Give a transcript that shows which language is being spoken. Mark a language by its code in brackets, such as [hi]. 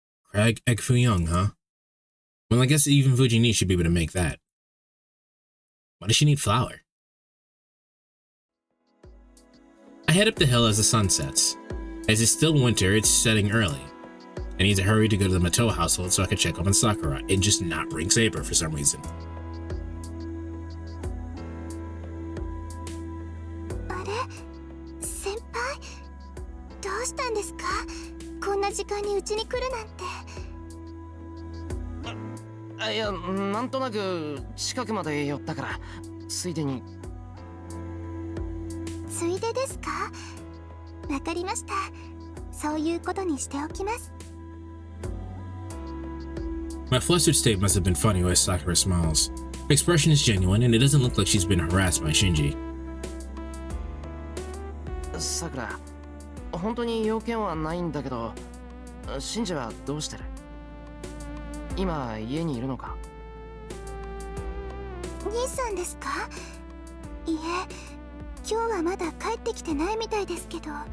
[en] Crab egg foo young, huh? Well, I guess even Fujini should be able to make that. Why does she need flour? I head up the hill as the sun sets. As it's still winter, it's setting early. I need to hurry to go to the Mato household so I can check up on Sakura and just not bring Saber for some reason. [ja] あれ、先輩、どうしたんですか？こんな時間に家に来るなんて。いや、なんとなく近くまで寄ったから、ついでに。ついでですか？わかりました。そういうことにしておきます。 [en] My flustered state must have been funny as Sakura smiles. Her expression is genuine and it doesn't look like she's been harassed by Shinji. [ja] さくら、本当に要件はないんだけど、シンジはどうしてる？今家にいるのか？兄さんですか？いえ、今日はまだ帰ってきてないみたいですけど。